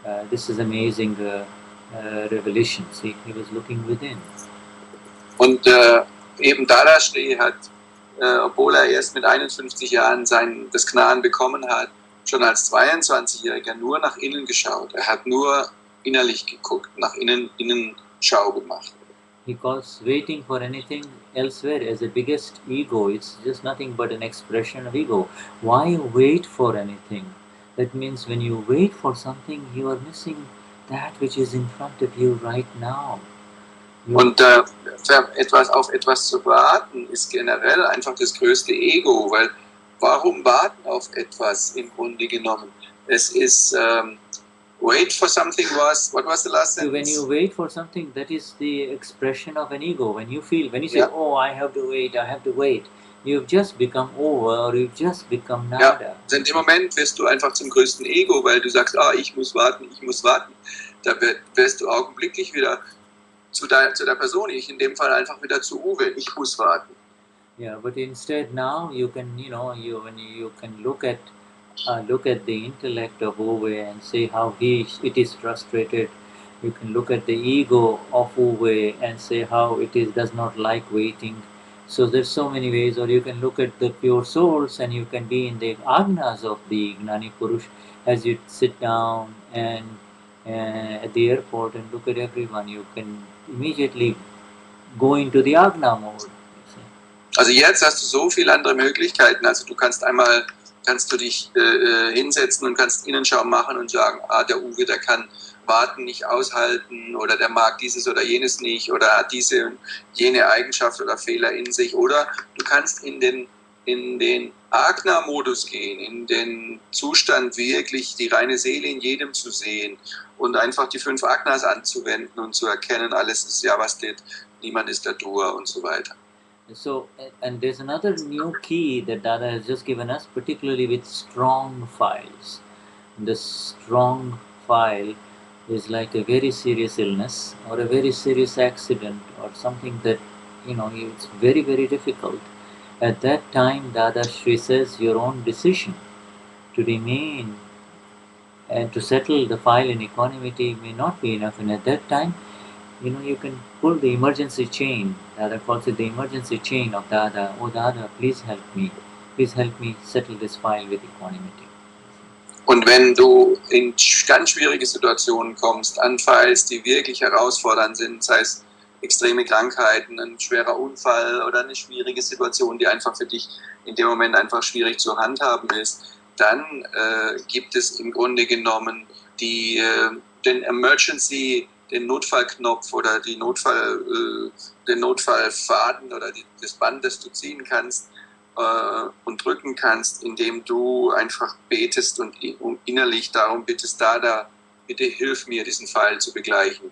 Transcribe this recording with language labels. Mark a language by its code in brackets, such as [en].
[en] This is amazing revelation. See, he was looking within. [de] Und eben Dadashri hat, obwohl er erst mit 51 Jahren das Gnan bekommen hat, schon als 22-Jähriger nur nach innen geschaut. Er hat nur innerlich geguckt, nach innen Schau gemacht. [en] He calls waiting for anything elsewhere as the biggest ego. It's just nothing but an expression of ego. Why wait for anything? That means when you wait for something, you are missing that which is in front of you right now. [de] Und auf etwas zu warten, ist generell einfach das größte Ego, weil warum warten auf etwas im Grunde genommen? Es ist [en] wait for something what was the last sentence? So when you wait for something, that is the expression of an ego. When you say, oh, I have to wait, you've just become over or you've just become nada. [de] Ja, also in dem Moment wirst du einfach zum größten Ego, weil du sagst, ich muss warten. Da wirst du augenblicklich wieder zu der Person, ich in dem Fall einfach wieder zu Uwe, ich muss warten. [en] Yeah, but instead now you can, you can look at the intellect of Uwe and say how it is frustrated. You can look at the ego of Uwe and say how does not like waiting. So there's so many ways. Or you can look at the pure souls and you can be in the Agnas of the Gnani Purush as you sit down and at the airport and look at everyone. You can immediately go into the Agna mode. [de] Also jetzt hast du so viele andere Möglichkeiten. Also du kannst du dich hinsetzen und kannst Innenschau machen und sagen, der Uwe, der kann Warten nicht aushalten oder der mag dieses oder jenes nicht oder hat diese und jene Eigenschaft oder Fehler in sich. Oder du kannst in den Agna-Modus gehen, in den Zustand wirklich die reine Seele in jedem zu sehen und einfach die 5 Agnas anzuwenden und zu erkennen, alles ist ja was steht, niemand ist der Dur und so weiter. [en] So, and there's another new key that Dada has just given us, particularly with strong files. The strong file is like a very serious illness or a very serious accident or something that, it's very, very difficult. At that time, Dada Shri says your own decision to remain and to settle the file in equanimity may not be enough. And at that time, you can pull the emergency chain. Dada calls it the emergency chain of Dada. Oh Dada, please help me. Please help me settle this file with equanimity. [de] Und wenn du in ganz schwierige Situationen kommst, an Files, die wirklich herausfordernd sind, sei es extreme Krankheiten, ein schwerer Unfall oder eine schwierige Situation, die einfach für dich in dem Moment einfach schwierig zu handhaben ist, dann gibt es im Grunde genommen den Emergency, den Notfallknopf oder den Notfallfaden oder das Band, das du ziehen kannst und drücken kannst, indem du einfach betest und innerlich darum bittest, Dada, bitte hilf mir, diesen Pfeil zu begleichen.